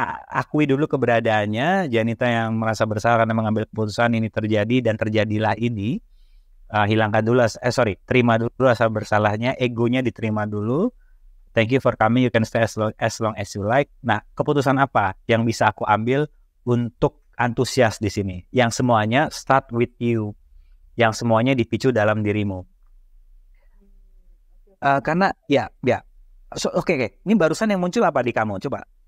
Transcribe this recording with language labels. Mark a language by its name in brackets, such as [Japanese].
[Indonesian] Akui dulu keberadaannya, Janita yang merasa bersalah karena mengambil keputusan ini terjadi dan terjadilah ini. Hilangkan dulu, terima dulu rasa bersalahnya, egonya diterima dulu. [English] Thank you for coming, you can stay as long as you like. [Indonesian] Nah, keputusan apa yang bisa aku ambil untuk antusias di sini? Yang semuanya [English] start with you. [Indonesian] yang semuanya dipicu dalam dirimu. Karena oke. Ini barusan yang muncul apa di kamu? Coba.